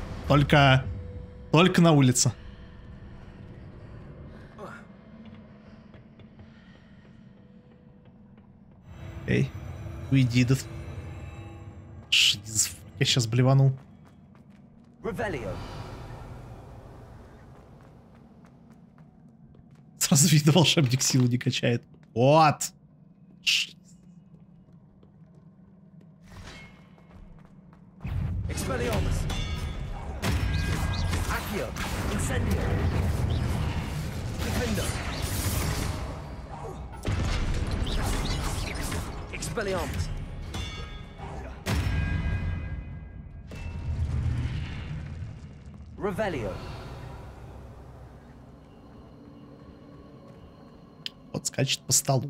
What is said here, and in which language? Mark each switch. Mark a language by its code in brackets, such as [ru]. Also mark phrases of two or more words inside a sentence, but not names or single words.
[ru] Только на улице. Эй, уйди, да... Я сейчас блевану. Сразу видно, волшебник силу не качает. Вот! Expelliarmus. Accio. Incendio. Defender. Expelliarmus. Revelio. Вот скачет по столу.